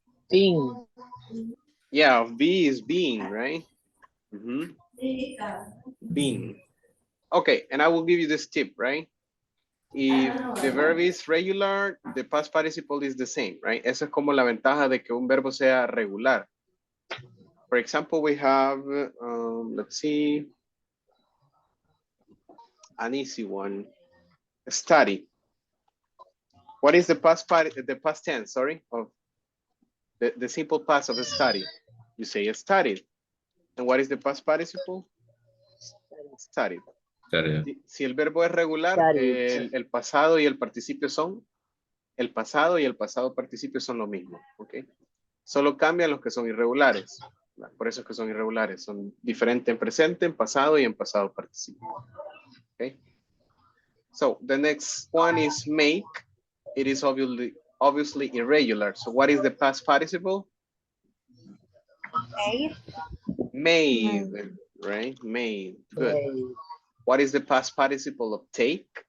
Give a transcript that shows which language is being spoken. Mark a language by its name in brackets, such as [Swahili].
[English] Being. Yeah, be is being, right? Being. Okay, and I will give you this tip, right? If the verb is regular, the past participle is the same, right? [Spanish] Esa es como la ventaja de que un verbo sea regular. [English] For example, we have, let's see, an easy one. Study. What is the past tense, sorry, of the simple past of a study? You say studied. And what is the past participle? Studied. [Spanish] Si el verbo es regular, el pasado y el participio son, el pasado y el pasado participio son lo mismo, ¿ok? Solo cambian los que son irregulares. Por eso es que son irregulares. Son diferentes en presente, en pasado y en pasado participio. [English] ¿Ok? So, the next one is make. It is obviously irregular. So, what is the past participle? Made. Made, right? Made. Good. What is the past participle of take?